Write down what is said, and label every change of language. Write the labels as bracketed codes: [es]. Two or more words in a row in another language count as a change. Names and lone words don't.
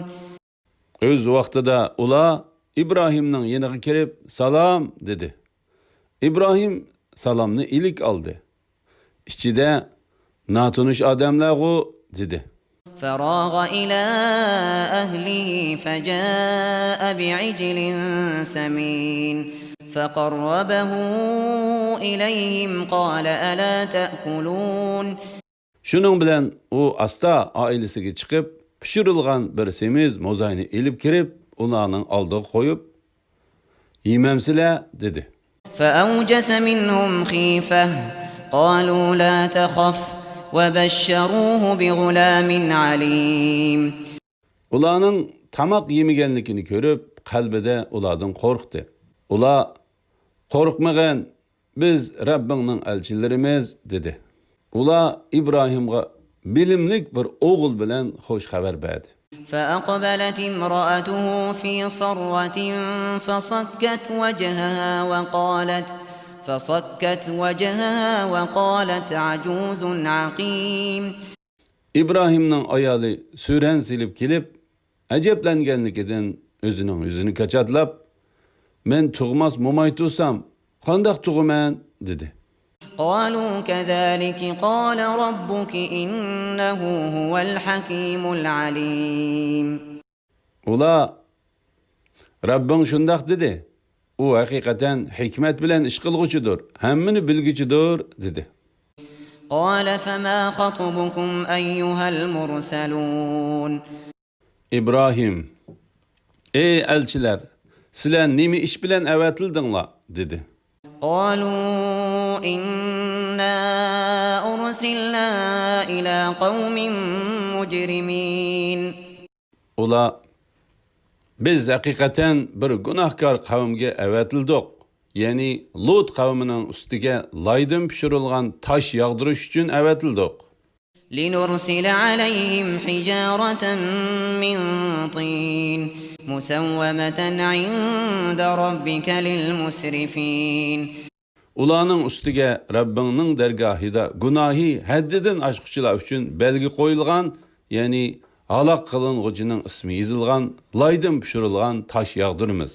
[uz] Öz vaqtida ular İbrahimning yeniga kirib salom dedi. İbrahim salomni ilik oldi. İchida natunish odamlar-ku dedi. [ar] فراغ إلى أهله فجاء بعجل سمين فقربه إليهم قال ألا تأكلون. [uz] Şunun bilan u asta oilasiga chiqib, pishirilgan bir semiz mo'zayni ilib kirib, ularning oldiga qo'yib, "Yemamsizlar?" dedi. [ar] فأوجس منهم خيفة قالوا لا تخف وبشروه بغلام عليم. [uz] Ularning tamoq yemaganligini ko'rib, qalbida ulardan qo'rqdi. Ular qo'rqmagan, biz Rabbingning elchilarimiz dedi. Ular İbrahimga bilimlik bir o'g'il bilan xo'sh xabar berdi. [ar] فأقبلت امرأته في صرة فصكت وجهها وقالت عجوز عقيم. [uz] İbrahimning ayoli suran silib kelib, ajablanganligidan o'zining yuzini kachatlab, "Men tug'mas mo'may tursam, qandoq tug'aman?" dedi. [ar] قالوا كذلك قال ربك إنه هو الحكيم العليم. [uz] Ular Rabbing shundoq dedi. U haqiqatan hikmat bilan ish qilg'uchidir, hammani bilguchidir dedi. [ar] قال فما خطبكم أيها المرسلون. [uz] İbrahim, ey elchilar, sizlar nima ish bilan avatildinglar dedi. [ar] قالوا إنا أرسلنا إلى قوم مجرمين. [uz] Ular biz haqiqatan bir gunohkor qavmga avatildik. Ya'ni Lut qavmining ustiga loydan pishirilgan tosh yog'dirish uchun avatildik. [ar] لنرسل عليهم حجارة من طين مسومة عند ربك للمسرفين. [uz] Ularning ustiga Rabbingning dargohida gunohi haddidan oshquchilar uchun belgi qo'yilgan, ya'ni halok qilinguchining ismi yozilgan loydan pishirilgan tosh yog'diramiz.